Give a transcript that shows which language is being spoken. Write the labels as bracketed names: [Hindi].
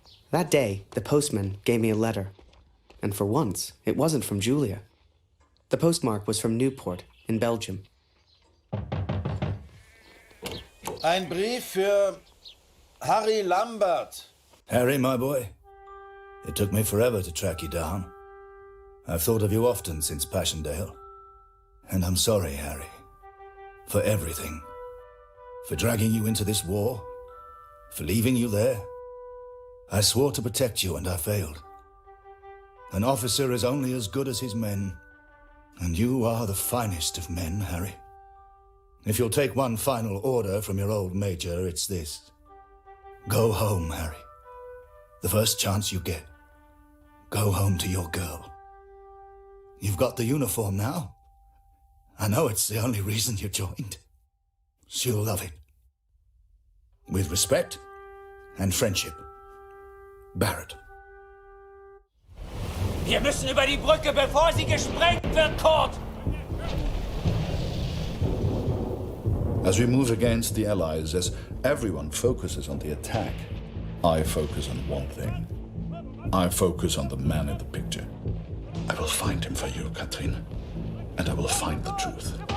[English] That day, the postman gave me a letter. And for once, it wasn't from Julia. The postmark was from Newport in Belgium. [German] Ein Brief für Harry Lambert. [English] Harry, my boy, it took me forever to track you down. I've thought of you often since Passchendaele. And I'm sorry, Harry, for everything. For dragging you into this war, for leaving you there. I swore to protect you and I failed. An officer is only as good as his men, and you are the finest of men, Harry. If you'll take one final order from your old major, it's this. Go home, Harry. The first chance you get. Go home to your girl. You've got the uniform now. I know it's the only reason you joined. She'll love it. With respect and friendship. Barrett. [German] Wir müssen über die Brücke, bevor sie gesprengt wird, Kurt! [English] As we move against the Allies, as everyone focuses on the attack, I focus on one thing. I focus on the man in the picture. I will find him for you, Katrin, and I will find the truth.